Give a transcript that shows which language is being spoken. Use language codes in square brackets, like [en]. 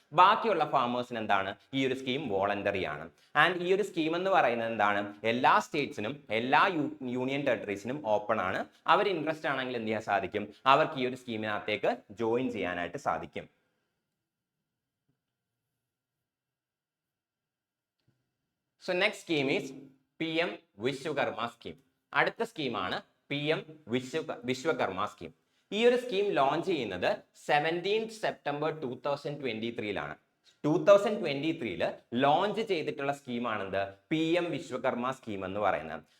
[ml] ബാക്കിയുള്ള ഫാമേഴ്സിന് എന്താണ്, ഈ ഒരു സ്കീം വോളണ്ടറി ആണ്. ആൻഡ് ഈ ഒരു സ്കീം എന്ന് പറയുന്നത് എന്താണ്, എല്ലാ സ്റ്റേറ്റ്സിനും എല്ലാ യൂണിയൻ ടെറിട്ടറീസിനും ഓപ്പൺ ആണ്. അവർ ഇൻട്രസ്റ്റ് ആണെങ്കിൽ എന്ത് ചെയ്യാൻ സാധിക്കും, അവർക്ക് ഈ ഒരു സ്കീമിനകത്തേക്ക് ജോയിൻ ചെയ്യാനായിട്ട് സാധിക്കും. [en] So next scheme is PM Vishwakarma scheme. [ml] അടുത്ത സ്കീമാണ് PM വിശ്വകർമ്മ സ്കീം. ഈ ഒരു സ്കീം ലോഞ്ച് ചെയ്യുന്നത് 17 സെപ്റ്റംബർ 2023 2023 ലോഞ്ച് ചെയ്തിട്ടുള്ള സ്കീമാണെന്ത്, PM വിശ്വകർമ്മ സ്കീം എന്ന് പറയുന്നത്.